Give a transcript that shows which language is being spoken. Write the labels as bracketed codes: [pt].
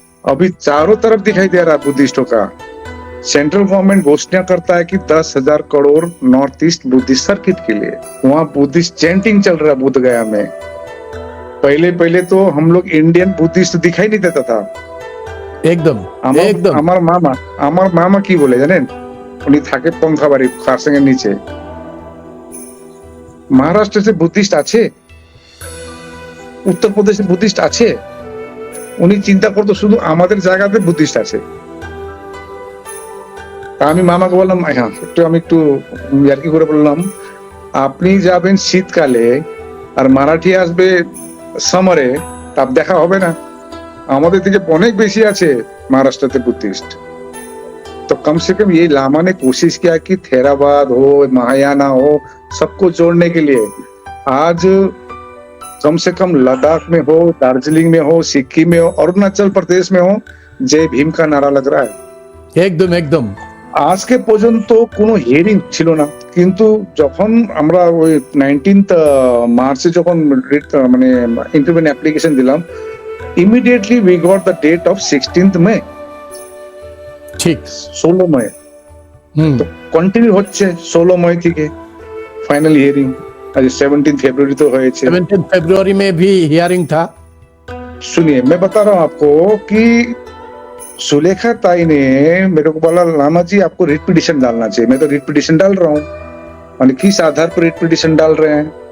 [hi] अभी चारों तरफ दिखाई दे रहा है बुद्धिस्टों का। सेंट्रल गवर्नमेंट घोषणा करता है कि 10,000 crore north east Buddhist circuit के लिए, वहां बुद्धिस्ट चैंटिंग चल रहा है बुद्ध गया में। पहले तो हम लोग इंडियन बुद्धिस्ट दिखाई नहीं देता था एकदम। [bn] আমার মামা কি বলে জানেন, উনি থাকে পন্থাবাড়ি খারসেঙ্গের নিচে। মহারাষ্ট্রে বুদ্ধিস্ট আছে, উত্তরপ্রদেশে বুদ্ধিস্ট আছে, উনি চিন্তা করতো শুধু আমাদের জায়গাতে বুদ্ধিস্ট আছে। আমি মামাকে বললাম, হ্যাঁ আমি একটু ইয়ার্কি করে বললাম, আপনি যাবেন শীতকালে আর মারাঠি আসবে সামারে, তাপ দেখা হবে না। আমাদের থেকে অনেক বেশি আছে महाराष्ट्र बुद्धिस्ट। [hi] तो कम से कम ये लामा ने कोशिश किया कि थेरावाद हो, महायाना हो, सबको जोड़ने के लिए। आज कम से कम लद्दाख में हो, दार्जिलिंग में हो, सिक्किम में हो, अरुणाचल प्रदेश में हो, जय भीम का नारा लग रहा है। [bn] একদম একদম। আজকে পর্যন্ত কোনো হিয়ারিং ছিল না, কিন্তু যখন আমরা ওই 19th মার্চে যখন মানে ইন্টারভিউ অ্যাপ্লিকেশন দিলাম, immediately [en] we got the date of [bn] 16th মে, ঠিক 16 মে। তো কন্টিনিউ হচ্ছে 16 मई থেকে [hi] फाइनल हियरिंग। आज 17 फरवरी तो [bn] হয়েছে। [hi] 17 फरवरी में भी हियरिंग था। सुनिए, मैं बता रहा हूँ आपको कि सुलेखा ताई ने मेरे को बोला, लामा जी आपको रिट पिटिशन डालना चाहिए। मैं तो रिट पिटिशन डाल रहा हूँ। मैंने किस आधार पर रिट पिटिशन डाल रहे हैं?